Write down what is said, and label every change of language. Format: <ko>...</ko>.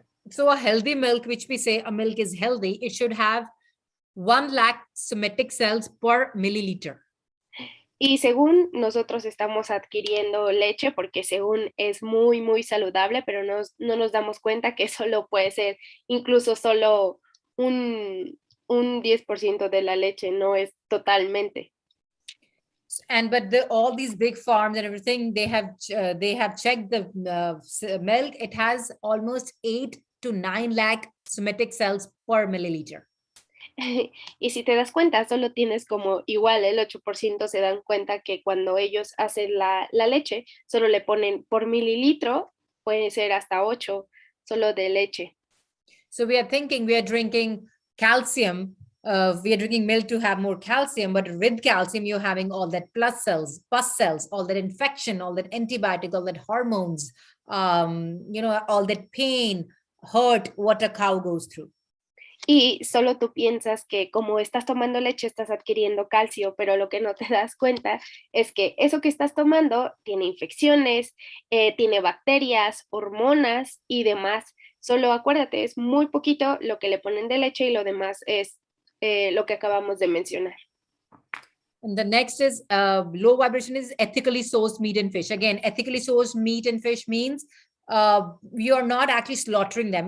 <en>So a healthy milk, which we say a milk is healthy, it should have 1 lakh somatic cells per milliliter.</en> <es>Y según nosotros estamos adquiriendo leche, porque según es muy saludable, pero no nos damos cuenta que solo puede ser incluso solo un 10% de la leche, no es totalmente.</es> <en>But all these big farms and everything, they have checked the milk. It has almost 8 to 9 lakh somatic cells per milliliter.</en> <es>Y si te das cuenta, solo tienes como igual el 8% se dan cuenta que cuando ellos hacen la leche, solo le ponen por mililitro, puede ser hasta 8 solo de leche.</es> <en>So we are thinking we are drinking calcium, we are drinking milk to have more calcium, but with calcium, you're having all that pus cells, all that infection, all that antibiotic, all that hormones, all that pain, hurt, what a cow goes through.</en> <es>Y solo tú piensas que como estás tomando leche estás adquiriendo calcio, pero lo que no te das cuenta es que eso que estás tomando tiene infecciones, tiene bacterias, hormonas y demás. Solo acuérdate, es muy poquito lo que le ponen de leche y lo demás es lo que acabamos de mencionar.</es> <en>And the next is low vibration is ethically sourced meat and fish. Again, ethically sourced meat and fish means you are not actually slaughtering them.</en>